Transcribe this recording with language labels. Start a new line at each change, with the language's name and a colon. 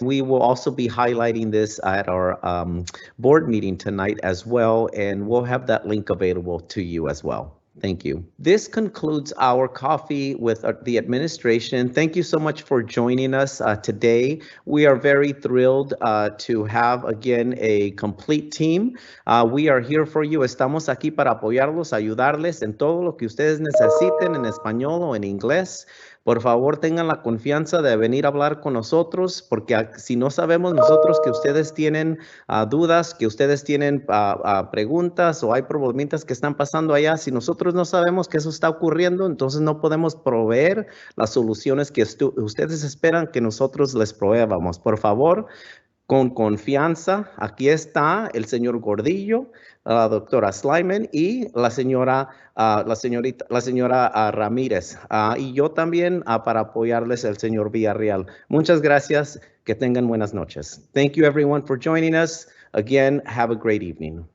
English: We will also be highlighting this at our board meeting tonight as well, and we'll have that link available to you as well. Thank you. This concludes our coffee with the administration. Thank you so much for joining us today. We are very thrilled to have again a complete team. We are here for you.
Spanish: Estamos aquí para apoyarlos, ayudarles en todo lo que ustedes necesiten en español o en inglés. Por favor, tengan la confianza de venir a hablar con nosotros, porque si no sabemos nosotros que ustedes tienen dudas, que ustedes tienen preguntas o hay problemitas que están pasando allá, si nosotros no sabemos que eso está ocurriendo, entonces no podemos proveer las soluciones que ustedes esperan que nosotros les proveamos. Por favor, con confianza, aquí está el señor Gordillo, la doctora Slyman y la señora Ramírez. Y yo también para apoyarles el señor Villarreal. Muchas gracias. Que tengan buenas noches.
English: Thank you everyone for joining us. Again, have a great evening.